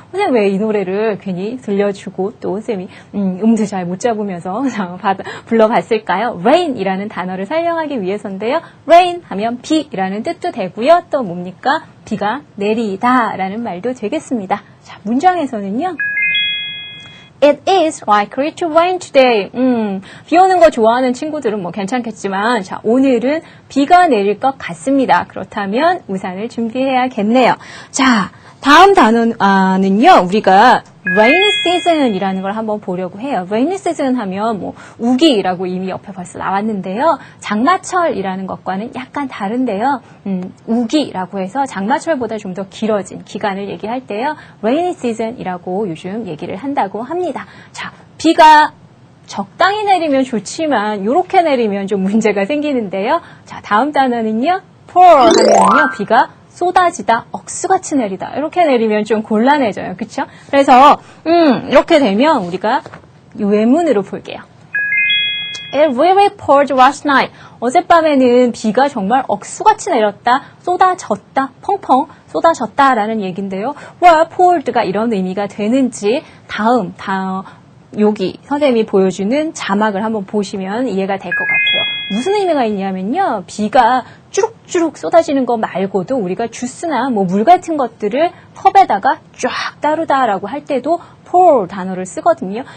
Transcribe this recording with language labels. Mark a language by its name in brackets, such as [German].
[Korean] 선생님 왜 이 노래를 괜히 들려주고 또 선생님이 음도 잘 못 잡으면서 불러봤을까요? Rain 이라는 단어를 설명하기 위해서인데요. Rain 하면 비라는 뜻도 되고요. 또 뭡니까? 비가 내리다 라는 말도 되겠습니다. 자, 문장에서는요. [English] It is likely to rain today. [Korean] 비 오는 거 좋아하는 친구들은 뭐 괜찮겠지만, 자, 오늘은 비가 내릴 것 같습니다. 그렇다면 우산을 준비해야겠네요. 자, 다음 단어는요, 우리가 rainy season이라는 걸 한번 보려고 해요. rainy season 하면 뭐 우기라고 이미 옆에 벌써 나왔는데요. 장마철이라는 것과는 약간 다른데요. 우기라고 해서 장마철보다 좀 더 길어진 기간을 얘기할 때요. rainy season이라고 요즘 얘기를 한다고 합니다. 자, 비가 적당히 내리면 좋지만 이렇게 내리면 좀 문제가 생기는데요. 자, 다음 단어는요. pour 하면요. 비가 쏟아지다, 억수같이 내리다. 이렇게 내리면 좀 곤란해져요. 그쵸? 그래서 이렇게 되면 우리가 외문으로 볼게요. [English] It really poured last night. [Korean] 어젯밤에는 비가 정말 억수같이 내렸다, 쏟아졌다, 펑펑 쏟아졌다라는 얘기인데요. 왜 poured가 이런 의미가 되는지 다음 여기 선생님이 보여주는 자막을 한번 보시면 이해가 될 것 같아요. 무슨 의미가 있냐면요. 비가 주룩주룩 쏟아지는 거 말고도 우리가 주스나 뭐 물 같은 것들을 컵에다가 쫙 따르다라고 할 때도 pour 단어를 쓰거든요.